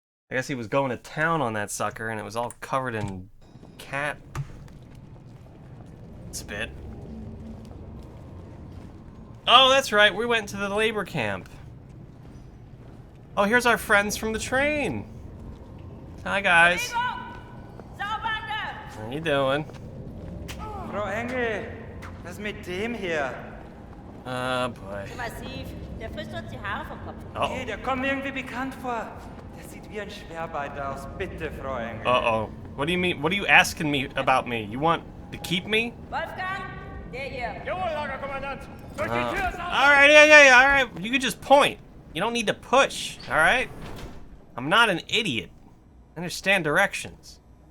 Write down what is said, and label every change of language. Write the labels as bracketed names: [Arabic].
[English] I guess he was going to town on that sucker and it was all covered in cat spit. Oh, that's right. We went to the labor camp. Oh, here's our friends from the train. Hi, guys. How you doing? [German] Frau Engel, was mit dem hier? [English] Boy. [German] Massiv. Der frisst uns die Haare vom Kopf. Hey, der kommt mir irgendwie bekannt vor. Der sieht wie ein Schwerbeiter aus. Bitte, Frau Engel. [English] Uh-oh. What do you mean? What are you asking me about me? You want to keep me? [German] Wolfgang, der hier. Jawohl, Lagerkommandant. Durch die Tür ist auf. [English] Alright, yeah, alright. You could just point. You don't need to push, alright? I'm not an idiot. I understand directions.